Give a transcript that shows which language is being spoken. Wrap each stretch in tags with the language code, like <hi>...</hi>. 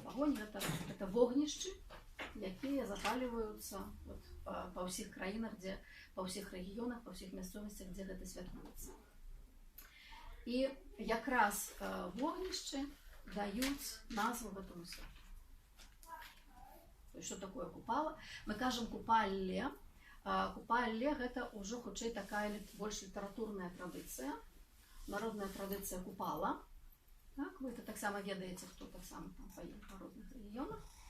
<be>Вагонь гэта вогнішчы, якія запаліваюцца вот, па ўсіх краінах, па ўсіх рэгіёнах, па ўсіх мясцовасцях, дзе гэта святкуецца. І якраз вогнішчы даюць назву гэтаму святу.</be> <ru>То есть, что такое купала?</ru> <be>Мы кажем купалле. Купалле – это уже хутчэй такая больш літаратурная традыцыя. Народная традыцыя купала. Так, вы это таксама ведаеце, хто таксама там па розных рэгіёнах.</be>